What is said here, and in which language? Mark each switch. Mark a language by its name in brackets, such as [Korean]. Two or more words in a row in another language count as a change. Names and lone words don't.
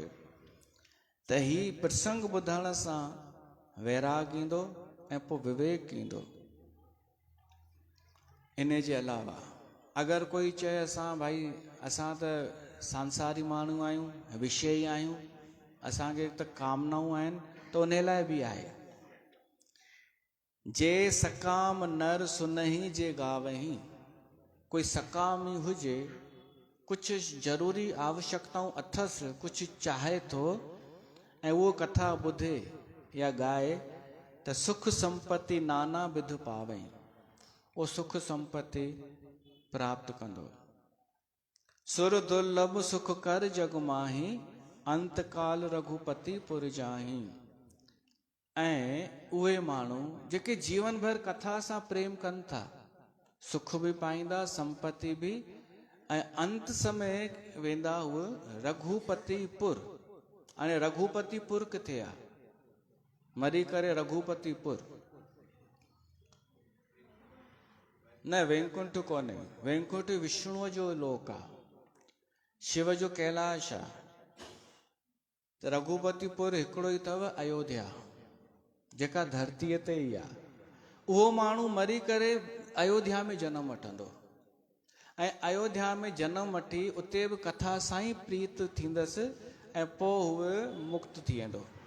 [Sindhi] त ही प्रसंग ॿुधण सां वैराग ईंदो ऐं पोइ विवेक ईंदो। इन जे अलावा अगरि कोई चए असां भाई असां त सांसारी माण्हू आहियूं विषयी आहियूं असांखे त कामनाऊं आहिनि त उन लाइ बि आहे। [Awadhi] जे सकाम नर सुनही जे गावही [Sindhi] कोई सकाम ई हुजे कुझु ज़रूरी आवश्यकताऊं अथसि कुझु चाहे थो ऐं उहो कथा ॿुधे या गाए त [Awadhi] सुख संपत्ति नाना विध पावई [Sindhi] उहो सुख संपत्ति प्राप्त कंदो। [Awadhi] सुर दुर्लभ सुख कर जग माही अंतकाल रघुपति पुर जाही। [Sindhi] ऐं उहे माण्हू जेके जीवन भर कथा सां प्रेम कनि था सुख बि पाईंदा संपत्ति बि ऐं अंत समय वेंदा उहे रघुपति पुर। हाणे रघुपति पुर किथे आहे मरी करे रघुपति पुर न वैकुंठ कोन्हे वैकुंठ विष्णुअ जो लोक आहे शिव जो कैलाश आहे त रघुपतिपुर हिकिड़ो ई अथव अयोध्या, जेका धरतीअ ते ई आहे। उहो माण्हू मरी करे अयोध्या में जनम वठंदो ऐं अयोध्या में जनम वठी उते बि कथा सां ई प्रीत थींदसि ऐं पोइ उहे मुक्त थी वेंदो।